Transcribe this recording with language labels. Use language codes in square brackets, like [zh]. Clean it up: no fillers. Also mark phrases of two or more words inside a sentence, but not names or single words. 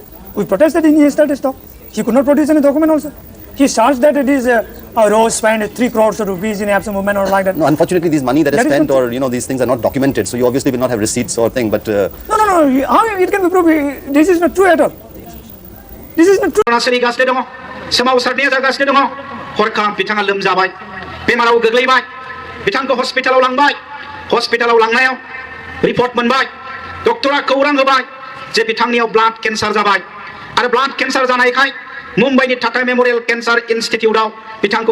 [en] We protested in yesterday's talk. He could not produce any document also. He charged that it is Roe spent 3 crores of rupees in APSU movement or like that. No, unfortunately, these money that is spent or these things are not documented. So you obviously will not have receipts or thing. But no. How it can be proved? This is not true at all. This is not true. [brx] सोमावसारनाया जागासिनो दङ हरखाब बिथाङा लोमजाबाय बेमाराव गोग्लैबाय बिथांखौ हस्पिटालाव लांबाय हस्पिटालाव लांनायाव रिपर्ट मोनबाय डक्टरा खौरां होबाय जे बिथांनियाव [en] blood cancer [brx] जाबाय आरो [en] blood cancer [brx] जानायखाय मुम्बाइनि टाटा मेमोरियेल केन्सार इन्स्टिट्यूटआव बिथांखौ